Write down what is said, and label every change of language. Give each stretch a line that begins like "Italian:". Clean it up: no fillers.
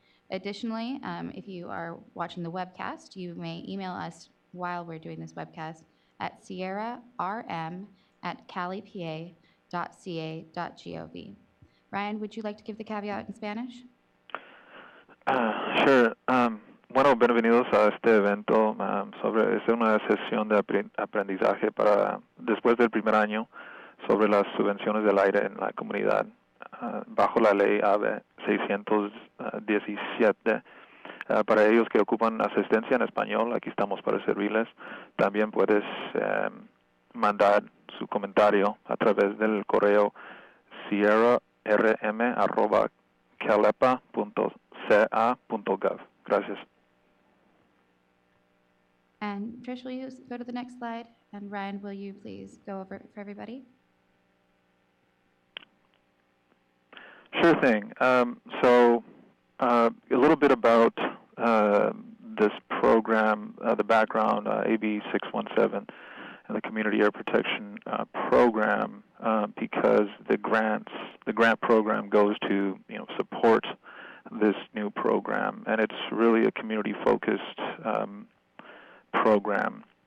English: Additionally, if you are watching the webcast, you may email us while we're doing this webcast at sierrarm@calipa.ca.gov. Ryan, would you like to give the caveat in Spanish? Sure.
Spanish: Bueno, bienvenidos a este evento sobre es una sesión de aprendizaje para después del primer año sobre las subvenciones del aire en la comunidad. Bajo la ley AB 617, para ellos que ocupan asistencia en español, aquí estamos para servirles. También puedes mandar su comentario a través del correo sierrarm@calepa.ca.gov. Gracias.
English: And Trish, will you go to the next slide? And Ryan, will you please go over it for everybody? Sure thing. So a little bit about this program, the background, AB 617, and the Community Air Protection Program, because the grant program goes to support this new program, and it's really a community-focused program.